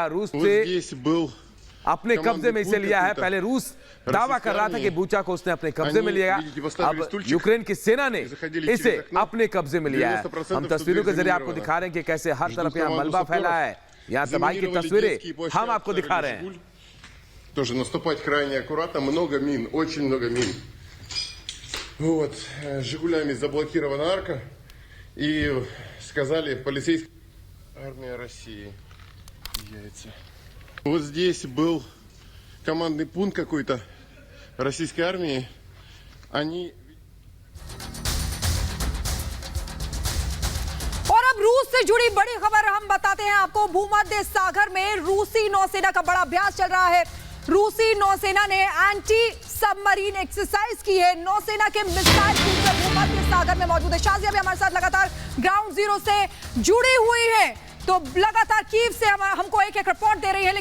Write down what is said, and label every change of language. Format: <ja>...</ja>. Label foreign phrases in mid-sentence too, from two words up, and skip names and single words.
<hi>रूस से अपने कब्जे में इसे लिया है। पहले रूस दावा कर रहा था कि बूचा को उसने अपने कब्जे में लिया। अब यूक्रेन की सेना ने इसे अपने कब्जे में लिया है। हम तस्वीरों के जरिए आपको दिखा रहे हैं कि कैसे हर तरफ यहाँ मलबा फैला है। यहाँ तबाही की तस्वीरें हम आपको दिखा रहे हैं।</hi> <ru>Тоже наступать крайне аккуратно, много мин, очень много мин. Вот, Жигулями заблокирована арка, и сказали полицейские, армия России, яйца. Вот здесь был командный пункт какой-то российской армии, они...</ru> <hi>और अब रूस से जुड़ी बड़ी खबर हम बताते हैं आपको। भूमध्य सागर में रूसी नौसेना का बड़ा अभ्यास चल रहा है। रूसी नौसेना ने</hi> <en>anti submarine exercise</en> <hi>की है। नौसेना के</hi> <en>missile cruiser</en> <hi>भूमध्य सागर में मौजूद है। शाजिया भी हमारे साथ लगातार</hi> <en>ground zero</en> <hi>से जुड़ी हुई है, तो लगातार कीव से हमको एक एक रिपोर्ट दे रही है।</hi>